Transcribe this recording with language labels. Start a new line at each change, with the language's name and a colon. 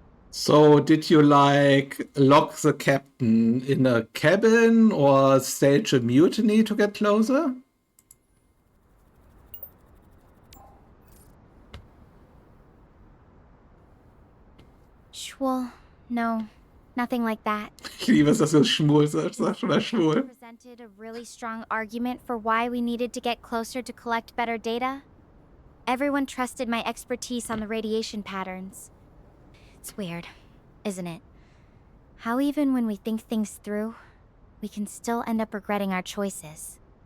English: So, did you like lock the captain in a cabin or stage a mutiny to get closer? Well, no, nothing like that.
German: Ich liebe es, dass du schwul sagst, sag schon mal schwul.
English: Presented a really strong argument for why we needed to get closer to collect better data. Everyone trusted my expertise on the radiation patterns. It's weird, isn't it? How even when we think things through, we can still end up regretting our choices.